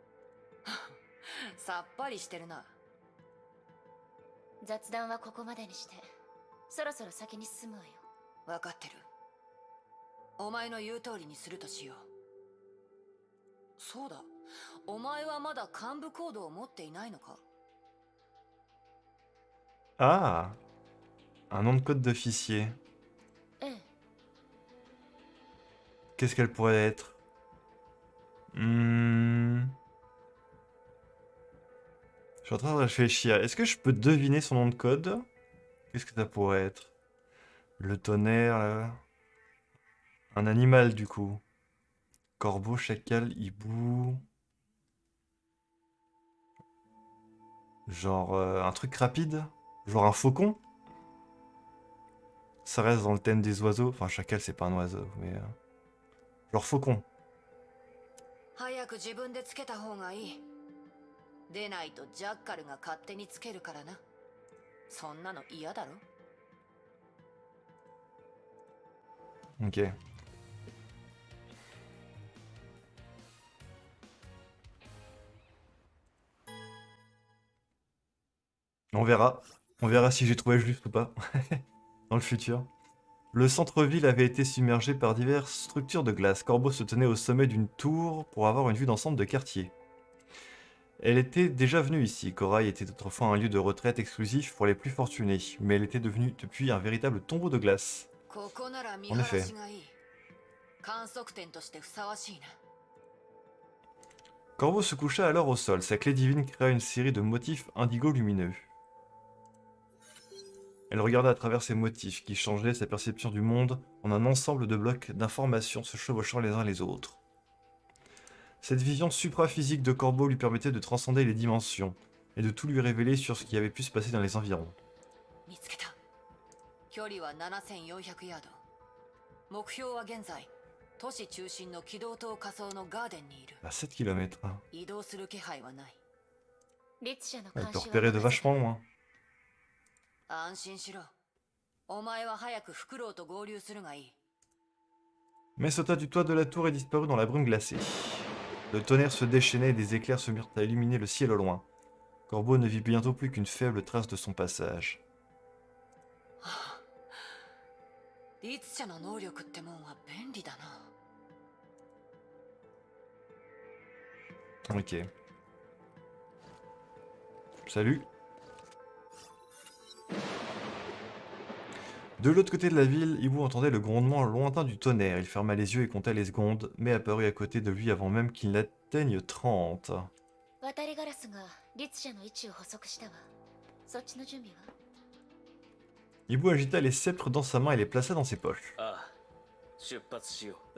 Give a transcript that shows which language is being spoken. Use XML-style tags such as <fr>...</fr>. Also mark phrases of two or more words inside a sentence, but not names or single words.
<ja>さっぱりしてるな。雑談はここまでにして、そろそろ先に進むわよ。分かってる。お前の言う通りにするとしよう。そうだ、お前はまだ幹部コードを持っていないのか？</ja> <fr>Ah, un nom de code d'officier.</fr> <ja>ええ。</ja> <fr>Qu'est-ce qu'elle pourrait être? Hmm. Je suis en train de réfléchir. Est-ce que je peux deviner son nom de code? Qu'est-ce que ça pourrait être? Le tonnerre, là. Un animal, du coup. Corbeau, chacal, hibou. Genre un truc rapide? Genre un faucon? Ça reste dans le thème des oiseaux. Enfin, chacal, c'est pas un oiseau, mais... genre faucon.</fr> <ja>早く自分でつけた方がいい。でないとジャッカルが勝手につけるからな。そんなの嫌だろ？</ja> <fr>Ok. On verra. On verra si j'ai trouvé juste ou pas. Dans le futur. Le centre-ville avait été submergé par diverses structures de glace. Corbeau se tenait au sommet d'une tour pour avoir une vue d'ensemble de quartier. Elle était déjà venue ici. Corail était autrefois un lieu de retraite exclusif pour les plus fortunés, mais elle était devenue depuis un véritable tombeau de glace.</fr> <ja>ここなら見</ja> <fr>En</fr> <ja>晴</ja> <fr>effet.</fr> <ja>らしがいい。観測点としてふさわしいな。</ja> <fr>Corbeau se coucha alors au sol. Sa clé divine créa une série de motifs indigo lumineux. Elle regarda à travers ces motifs qui changeaient sa perception du monde en un ensemble de blocs d'informations se chevauchant les uns les autres. Cette vision supraphysique de Corbeau lui permettait de transcender les dimensions et de tout lui révéler sur ce qui avait pu se passer dans les environs.</fr> <ja>見つけた。距離は7400ヤード。目標は現在、都市中心の軌道塔仮想のガーデンにいる。</ja> <fr>À 7 km.</fr> <ja>移動する気配はない。律者の</ja> <fr>Elle</fr> <ja>監</ja> <fr>peut</fr> <ja>視は</ja> <fr>repérer de</fr> <ja>任せた</ja> <fr>vachement loin.</fr> <ja>安心しろ。お前は早くフクロウと合流するがいい。</ja> <fr>Mais sauta du toit de la tour et disparut dans la brume glacée. Le tonnerre se déchaînait et des éclairs se mirent à illuminer le ciel au loin. Corbeau ne vit bientôt plus qu'une faible trace de son passage.</fr> <ja>律者の能力ってもんは便利だな。</ja> <fr>Ok. Salut. De l'autre côté de la ville, Hibou entendait le grondement lointain du tonnerre. Il ferma les yeux et compta les secondes, mais apparut à côté de lui avant même qu'il n'atteigne 30.</fr> <ja>渡りガラスが律者の位置を補足したわ。そっちの準備は？</ja> <fr>Hibou agita les sceptres dans sa main et les plaça dans ses poches.</fr> <ja>ああ、出発しよう。</ja>